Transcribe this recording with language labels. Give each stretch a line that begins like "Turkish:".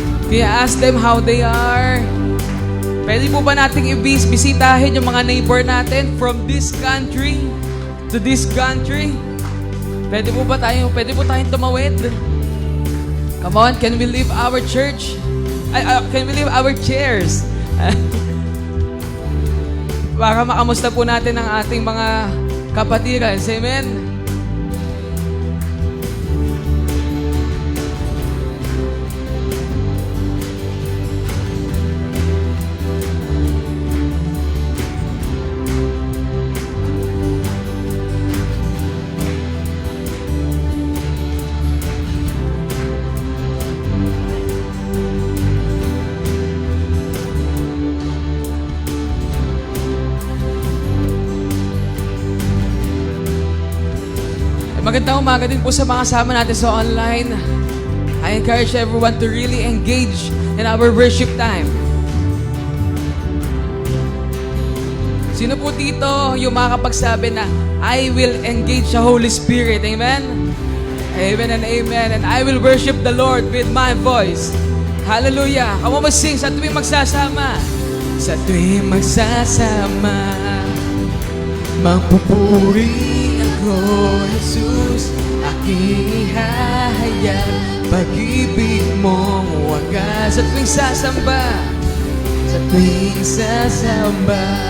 English: Can you ask them how they are?
Filipino: Pwede po ba nating bisitahin yung mga neighbor natin from this country to this country? Pwede po tayong tumawid?
English: Come on, can we leave our church Can we leave our chairs?
Filipino: Para makamusta po natin ang ating mga kapatiran.
English: Amen?
Filipino: Magandang umaga din po sa mga kasama natin sa online.
English: I encourage everyone to really engage in our worship time.
Filipino: Sino po dito yung makakapagsabi na
English: I will engage the Holy Spirit? Amen? Amen and amen. And I will worship the Lord with my voice. Hallelujah. Come on, sing
Filipino: sa tuwing magsasama. Sa tuwing magsasama, magpupuri ako, Jesus, aking ihahayag, pag-ibig mong wagas. Sa tuwing sasamba, sa tuwing sasamba,